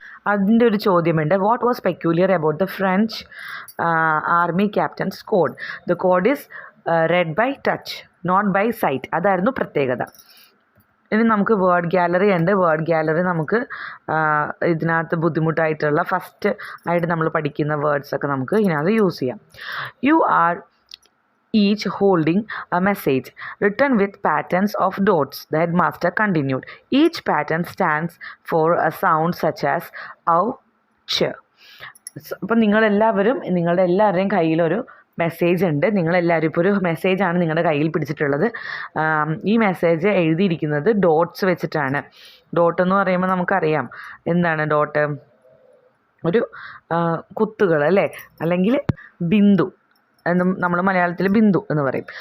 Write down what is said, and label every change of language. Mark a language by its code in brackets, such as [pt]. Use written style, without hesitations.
[ml] അതിൻ്റെ ഒരു ചോദ്യമുണ്ട്. [en] What was peculiar about the French army captain's code? The code is read by touch, not by sight. [ml] അതായിരുന്നു പ്രത്യേകത. ഇനി നമുക്ക് വേർഡ് ഗാലറി ഉണ്ട്. വേർഡ് ഗാലറി നമുക്ക് ഇതിനകത്ത് ബുദ്ധിമുട്ടായിട്ടുള്ള ഫസ്റ്റ് ആയിട്ട് നമ്മൾ പഠിക്കുന്ന വേർഡ്സൊക്കെ നമുക്ക് ഇതിനകത്ത് യൂസ് ചെയ്യാം. [en] You are each holding a message written with patterns of dots, the headmaster continued. Each pattern stands for a sound such as ow, ch. [ml] അപ്പോൾ നിങ്ങളുടെ എല്ലാവരുടെയും കയ്യിലൊരു മെസ്സേജ് ഉണ്ട്. നിങ്ങളെല്ലാവരും ഇപ്പോൾ ഒരു മെസ്സേജാണ് നിങ്ങളുടെ കയ്യിൽ പിടിച്ചിട്ടുള്ളത്. ഈ മെസ്സേജ് എഴുതിയിരിക്കുന്നത് ഡോട്ട്സ് വെച്ചിട്ടാണ്. ഡോട്ട് എന്ന് പറയുമ്പോൾ നമുക്കറിയാം എന്താണ് ഡോട്ട്, ഒരു കുത്തുകൾ അല്ലേ, അല്ലെങ്കിൽ ബിന്ദു എന്നും നമ്മൾ മലയാളത്തിൽ ബിന്ദു എന്ന് പറയും.